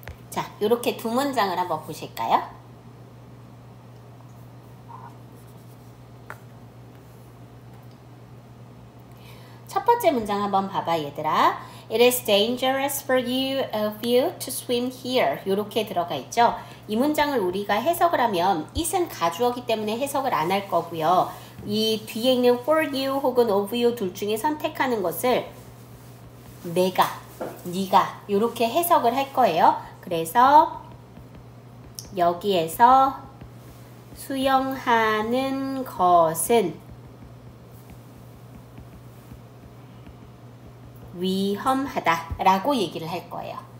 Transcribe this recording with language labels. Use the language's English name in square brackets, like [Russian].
[Korean] 자, 이렇게 두 문장을 한번 보실까요? 첫 번째 문장 한번 봐봐 얘들아. [English] It is dangerous for you to swim here. [Korean] 이렇게 들어가 있죠. 이 문장을 우리가 해석을 하면 it은 가주어기 때문에 해석을 안 할 거고요. 이 뒤에 있는 for you 혹은 of you 둘 중에 선택하는 것을 내가, 네가 이렇게 해석을 할 거예요. 그래서 여기에서 수영하는 것은 위험하다 라고 얘기를 할 거예요.